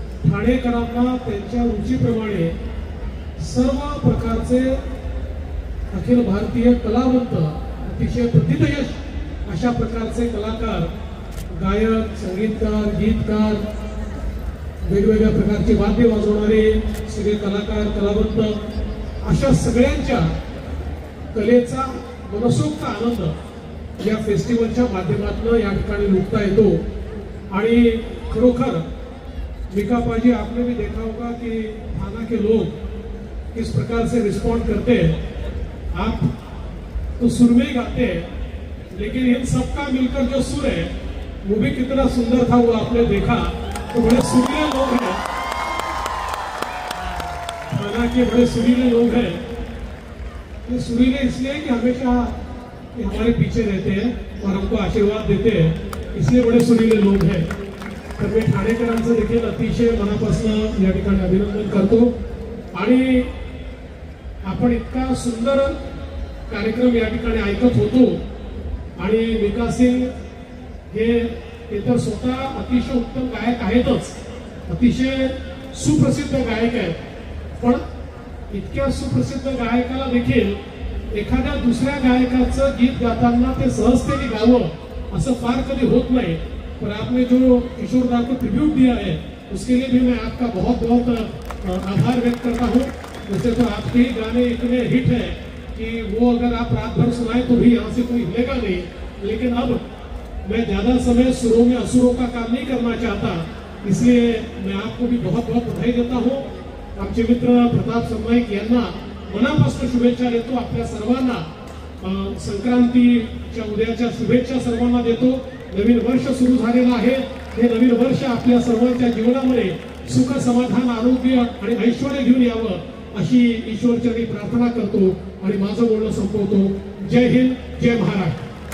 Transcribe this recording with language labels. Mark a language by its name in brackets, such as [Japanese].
[Marathi] ठाणेकरांना त्यांच्या रुचीप्रमाणे सर्व प्रकारचे अखिल भारतीय कलावंत, अतिशय प्रतिथयश अशा प्रकारचे कलाकार, गायक, संगीतकार, गीतकार, वेगवेगळ्या प्रकारचे वाद्य वाजवणारे सगळे कलाकार, कलावंत अशा सगळ्यांच्या कलेचा मनसोक्त आनंद या फेस्टिवलच्या माध्यमातून या ठिकाणी लुटता येतो। [Hindi] आणि खरोखर मिका पाजी, आपने भी देखा होगा कि थाना के लोग किस प्रकार से रिस्पॉन्ड करते हैं। आप तो सुर में ही गाते हैं, लेकिन इन सबका मिलकर जो सुर है वो भी कितना सुंदर था, वो आपने देखा। तो बड़े सुरीले लोग हैं, थाना के बड़े सुरीले लोग हैं। ये सुरीले इसलिए कि हमेशा ये हमारे पीछे रहते हैं और हमको आशीर्वाद देते हैं, इसलिए बड़े सुरीले लोग हैं। [Marathi] तर मी ठाणेकरांचं देखील अतिशय मनापासून या ठिकाणी अभिनंदन करतो आणि आपण इतका सुंदर कार्यक्रम या ठिकाणी ऐकत होतो आणि मिका सिंग हे तर स्वतः अतिशय उत्तम गायक आहेतच, अतिशय सुप्रसिद्ध गायक आहेत, पण इतक्या सुप्रसिद्ध गायकाला देखील एखाद्या दुसऱ्या गायकाचं गीत गाताना ते सहजतेने गावं असं फार कधी होत नाही। [Hindi] पर आपने जो किशोरदा को ट्रिब्यूट दिया है उसके लिए भी मैं आपका बहुत बहुत आभार व्यक्त करता हूँ। वैसे तो आपके ही गाने इतने हिट हैं कि वो अगर आप रात भर सुनाए तो भी यहाँ से कोई हिलेगा नहीं, लेकिन अब मैं ज्यादा समय सुरों में असुरों का काम नहीं करना चाहता, इसलिए मैं आपको भी बहुत बहुत बधाई देता हूँ। [Marathi] आमचे मित्र प्रताप सरनाईक यांना मनापासून शुभेच्छा देतो। आपल्या सर्वांना संक्रांतीच्या उद्याच्या शुभेच्छा सर्वांना देतो। नवीन वर्ष सुरू झालेलं आहे, हे नवीन वर्ष आपल्या सर्वांच्या जीवनामध्ये सुख, समाधान, आरोग्य आणि ऐश्वर्य घेऊन यावं अशी ईश्वरचरणी प्रार्थना करतो आणि माझं बोलणं संपवतो। जय हिंद, जय महाराष्ट्र।